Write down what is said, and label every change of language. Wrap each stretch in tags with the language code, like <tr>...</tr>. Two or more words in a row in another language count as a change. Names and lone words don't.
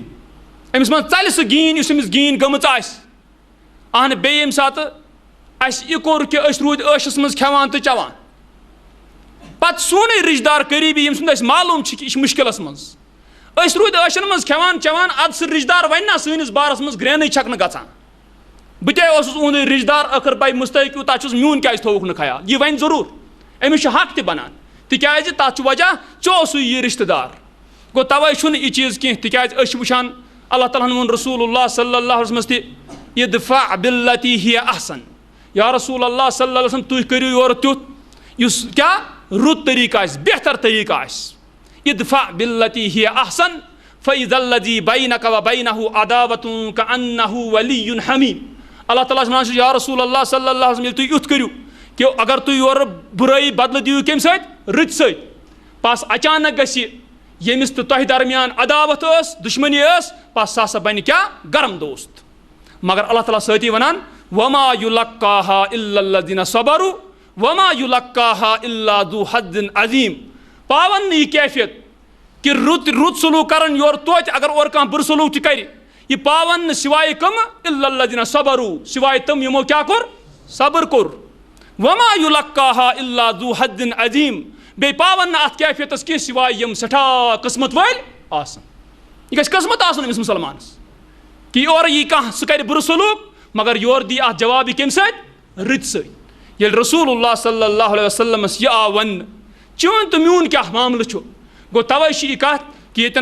<ks>أمِس منٛز ژلہِ سُہ گیٖن یُس أمِس گیٖن گٔمٕژ آسہِ. اہن بیٚیہِ ییٚمہِ ساتہٕ اَسہِ یہِ کوٚر کہِ أسۍ روٗدۍ عٲشَس منٛز کھٮ۪وان تہٕ چٮ۪وان، پتہٕ سونُے رشتہٕ دار قریٖبی ییٚمہِ سُنٛد اَسہِ معلوٗم چھِ کہِ یہِ چھِ مُشکِلس منٛز، أسۍ روٗدۍ عٲشن منٛز کھٮ۪وان چٮ۪وان، اَدٕ سُہ رشتہٕ دار وَنہِ نا سٲنِس بارس منٛز گرٛینٕے چھکنہٕ گژھان، بہٕ تے اوسُس اُہُنٛدُے رشتہٕ دار، ٲخٕر بے مستحق یوٗتاہ چھُس، میون کیٛازِ تھووُکھ نہٕ خیال. یہِ وَنہِ ضروٗر، أمِس چھُ حق تہِ بنان، تِکیٛازِ تتھ چھُ وجہ ژےٚ اوسُے یہِ رشتہٕ دار. گوٚو توے چھُنہٕ یہِ چیٖز کینٛہہ، تِکیٛازِ أسۍ چھِ وٕچھان اللہ تعالیٰ ہن ووٚن رسول اللہ صلی اللہ علیہ وسلمس تہِ،</ks> <ar>اِدفع باللتی ہی احسن،</ar> <ks>یا رسول اللہ</ks> <ar>صلی اللہ علیہ وسلم</ar> <ks>تُہۍ کٔرِو یورٕ تیُتھ یُس کیٛاہ رُت طریٖقہٕ آسہِ، بہتر طریٖقہٕ آسہِ.</ks> <ar>اِدفع باللتی ہی احسن فاذا الذی بینک وبینہ عداوۃ کأنہ ولی حمیم.</ar> <ks>اللہ تعالیٰ چھُ وَنان یا رسول اللہ</ks> <ar>صلی اللہ علیہ وسلم</ar> <ks>ییٚلہِ تُہۍ یُتھ کٔرِو کہ اگر تُہۍ یورٕ بُرٲیی بدلہٕ دِیِو کَمہِ سۭتۍ رٕتۍ سۭتۍ پَس اچانک گژھِ ییٚمِس تہٕ تۄہہِ درمیان عداوت ٲس دُشمنی ٲس پَس سُہ ہسا بَنہِ کیٛاہ گرم دوست مگر اللہ تعالیٰ سۭتی وَنان</ks> <ar>وما یُلقاہا الا الذین صبروا وما یُلقاہا الا ذو حظ عظیم</ar> <ks>پاون نہٕ یہِ کیفیت کہ رُت سلوٗک کرن یورٕ توتہِ اگر اورٕ کانٛہہ بُرٕ سلوٗک تہِ کرِ یہِ پاون نہٕ سوائے کٕم</ks> <ar>الا الذین صبروا</ar> <ks>سوائے تِم یِمو کیٛاہ کوٚر صبر کوٚر</ks> <ar>وما یُلقاہا الا ذو حظ عظیم</ar> <ks>بیٚیہِ پاون نہٕ اَتھ کیفیتس کینٛہہ سوائے یِم سٮ۪ٹھاہ قٕسمت وٲلۍ آسن یہِ گژھِ قٕسمت آسُن أمِس مُسلمانس کہ یورٕ یی کانٛہہ سُہ کرِ بُرٕ سلوٗک مگر یورٕ دی اَتھ جواب یہِ کَمہِ سۭتۍ رٕتۍ سۭتۍ ییٚلہِ رسول اللہ صلی اللہ علیہ وسلمس یہِ آو وننہٕ چون تہٕ میون کیٛاہ معاملہٕ چھُ گوٚو تَوَے چھِ یہِ کَتھ کہ ییٚتٮ۪ن</ks>